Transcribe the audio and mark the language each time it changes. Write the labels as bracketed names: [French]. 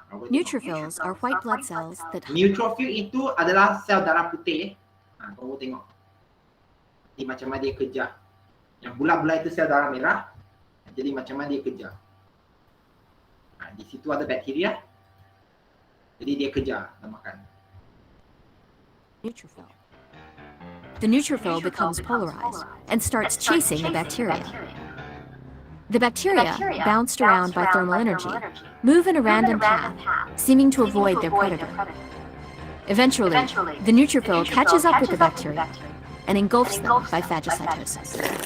[English] Neutrophils are white blood cells that [Malay] Neutrophil itu adalah sel darah putih. Kamu tengok. Jadi macam mana dia kerja. Yang bulat-bulat itu sel darah merah. Jadi macam mana dia kerja. Di situ ada bakteria. Jadi dia kerja dan makan. [English] neutrophil. The neutrophil becomes polarized and starts chasing the bacteria. The bacteria, bounced around by thermal energy, move in a random path, seeming to avoid their predator. Eventually, the neutrophil catches up with the bacteria and engulfs them by phagocytosis.